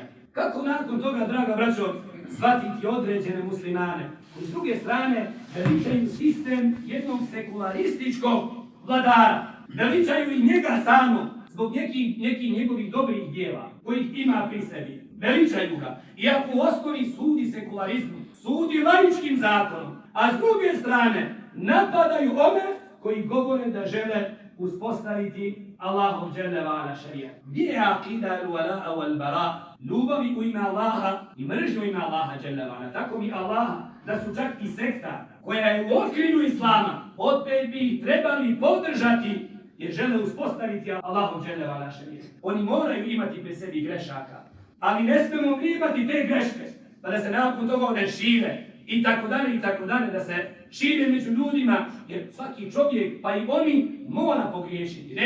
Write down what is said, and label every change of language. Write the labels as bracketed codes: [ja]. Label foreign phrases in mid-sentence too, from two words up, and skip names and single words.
[bs] Kako nakon toga, draga braćo, shvatiti određene muslimane koji s druge strane veličaju sistem jednog sekularističkog vladara, veličaju i njega samo zbog nekih njegovih dobrih djela kojih ima pri sebi, veličaju ga, iako u osnovi sudi sekularizmu, sudi laičkim zakonom, a s druge strane napadaju one koji govore da žele uspostaviti Allahov [ar] جل وعلا [bs] šerijat. Gdje je akida [ar] الولاء والبراء? [bs] Ljubavi u ime Allaha i mržnju u ime Allaha [ar] جل وعلا. [bs] Tako mi Allaha da su čak i sekta koja je u okrilju islama, opet bi ih trebali podržati jer žele uspostaviti Allahov [ar] جل وعلا [bs] šerijat. Oni moraju imati pri sebi grešaka, ali ne smemo imati te greške pa da se nakon toga one šire i tako dalje, da se šire među ljudima, jer svaki čovjek, pa i oni, mora pogriješiti.